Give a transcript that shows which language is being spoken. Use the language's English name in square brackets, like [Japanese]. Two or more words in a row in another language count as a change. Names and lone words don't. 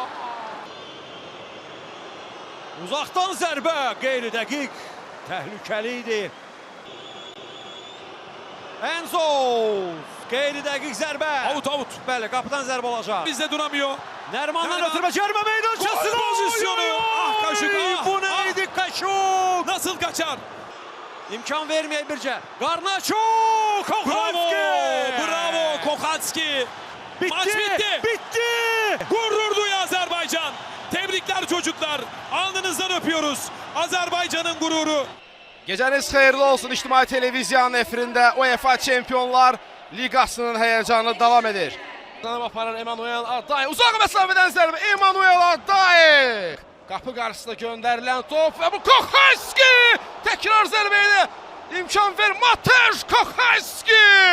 [Azerbaijani] Uzaqdan zərbə. Qeyri dəqiq. Təhlükəli idi. Enzo. Qeyri dəqiq zərbə. Out. Bəli, qapıdan zərbə olacaq. [Turkish] Bizde duramıyor. [Azerbaijani] Nərmandan Nərman. ötürmə cərimə meydançasına. [Turkish] Gol pozisyonu. Ah, Kaşuk, ah, Bu neydi Kaşuk? Nasıl kaçar? [Azerbaijani] İmkan verməyək bircə. Garnacho. Kohalski. [Turkish] Bravo Kohalski. Maç bitti. Bitti. Gurur duyuyor Azerbaycan. Tebrikler çocuklar. Alnınızdan öpüyoruz. Azerbaycan'ın gururu. [Azerbaijani] Gecəniz xeyirli olsun. İctimai Televiziyanın efirində UEFA Çempionlar Liqasının həyəcanı davam edir. Qanam aparır Emanuel Adday. Uzaq məsafədən zərbə Emanuel Adday. Qapı qarşısında göndərilən top və bu Kohalski. Təkrar zərbə ilə imkan ver Mateusz Kohalski.